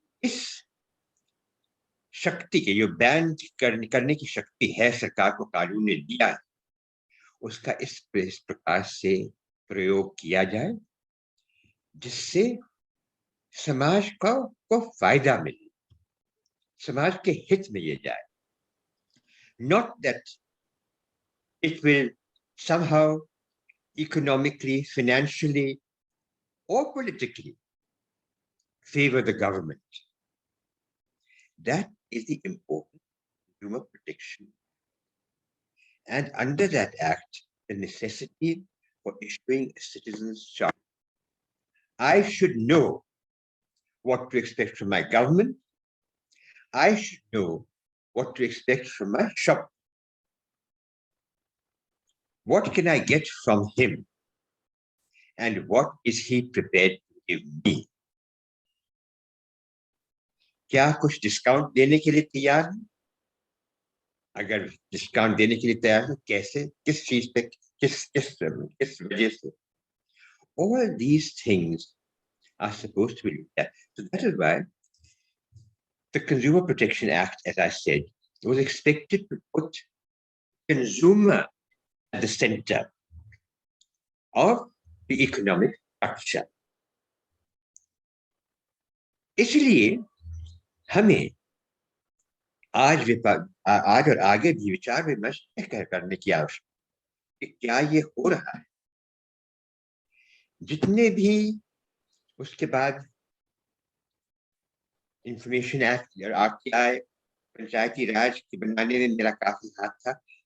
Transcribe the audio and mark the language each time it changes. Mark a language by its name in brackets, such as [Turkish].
[Hindi] इस शक्ति के जो बैन करने की शक्ति है सरकार को कानून ने दिया है, उसका इस प्रकार से प्रयोग किया जाए जिससे समाज को फायदा मिले, समाज के हित में ये जाए। [English] Not that it will somehow economically, financially, or politically favor the government. That is the important consumer protection. And under that act, the necessity for issuing a citizen's charter. I should know what to expect from my government. I should know what to expect from my shop. What can I get from him? And what is he prepared to give me? [Hindi] क्या कुछ discount देने के लिए तैयार है? अगर discount देने के लिए तैयार है, कैसे, किस चीज पे, किस वजह से? [English] All these things are supposed to be looked at. So that is why the Consumer Protection Act, as I said, was expected to put consumer at the center of the economic structure. [Hindi] इसलिए हमें आज और आगे भी विचार विमर्श करने की आवश्यकता है कि क्या ये हो रहा है। जितने भी उसके बाद इंफॉर्मेशन एक्ट और आरटीआई, पंचायती राज के बनाने में मेरा काफी हाथ था।